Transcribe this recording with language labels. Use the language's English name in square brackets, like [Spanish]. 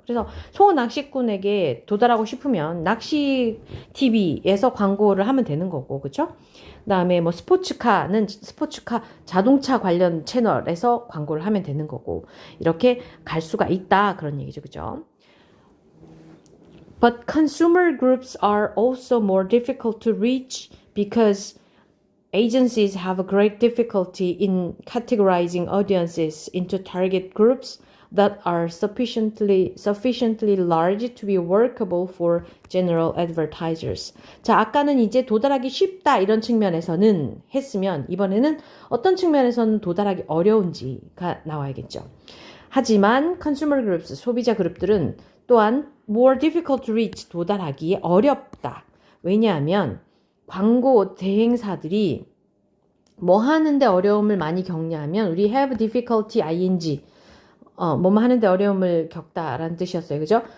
[Korean] 그래서 송어 낚시꾼에게 도달하고 싶으면 낚시 TV에서 광고를 하면 되는 거고, 그죠? 그다음에 뭐 스포츠카 자동차 관련 채널에서 광고를 하면 되는 거고 이렇게 갈 수가 있다 그런 얘기죠, 그죠? [English] But consumer groups are also more difficult to reach because agencies have a great difficulty in categorizing audiences into target groups that are sufficiently large to be workable for general advertisers. [Korean] 자, 아까는 이제 도달하기 쉽다 이런 측면에서는 했으면 이번에는 어떤 측면에서는 도달하기 어려운지가 나와야겠죠. 하지만 [English] consumer groups, [Korean] 소비자 그룹들은 또한 [English] more difficult to reach, [Korean] 도달하기에 어렵다. 왜냐하면 광고 대행사들이 뭐 하는데 어려움을 많이 겪냐면 우리 [English] have difficulty ing [Korean] 뭐뭐 하는데 어려움을 겪다라는 뜻이었어요. 그죠?